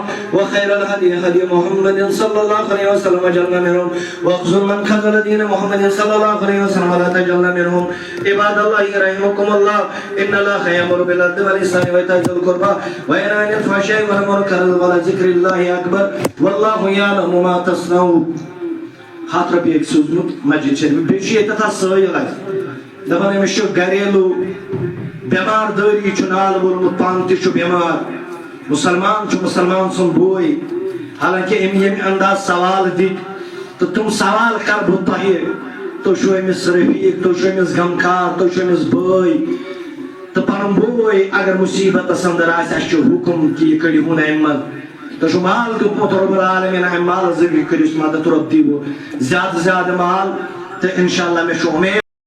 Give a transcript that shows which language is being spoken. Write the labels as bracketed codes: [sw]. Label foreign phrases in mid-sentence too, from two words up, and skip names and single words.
[ar] وخير الهدي هدي محمد صلى الله عليه وسلم وجعلنا منهم واخذل من خذل دين محمد صلى الله عليه وسلم ولا تجعلنا منهم عباد الله رحمكم الله إن الله يأمر بالعدل والإحسان وإيتاء ذي القربى وينهى عن الفحشاء والمنكر ولذكر الله أكبر والله يعلم ما تصنعون [ks] ہاتھ رۄپیہِ أکۍ سوٗزمُت مسجد شریف بیٚیہِ چھُ ییٚتٮ۪تھ اَتھ سٲیِل اَتہِ دَپان أمِس چھُ گریلوٗ بیمار دٲری چھُ نالہٕ ووٚلمُت پانہٕ تہِ چھُ بیمار مُسلمان چھُ مُسلمان سُنٛد بوے حالانکہِ أمۍ ییٚمہِ انداز سوال دِتۍ تہٕ تِم سوال کَرٕ بہٕ تۄہہِ تُہۍ چھُو أمِس رفیٖق تُہۍ چھُو أمِس غمخار تُہۍ چھُو أمِس بٲے تہٕ پَنُن بوے اگر مُصیٖبتس انٛدر آسہِ اَسہِ چھُ حُکُم کہِ یہِ کٔڑِہُن اَمہِ منٛز تۄہہِ چھُو مال دیُتمُت [ar] رۄب العالمیٖن [ks] اَمہِ مالہٕ ذٔریعہٕ کٔرِو مدد رۄب دِیِو زیادٕ زیادٕ مال تہٕ [ar] اِنشاء اللہ [ks] مےٚ چھُ اُمید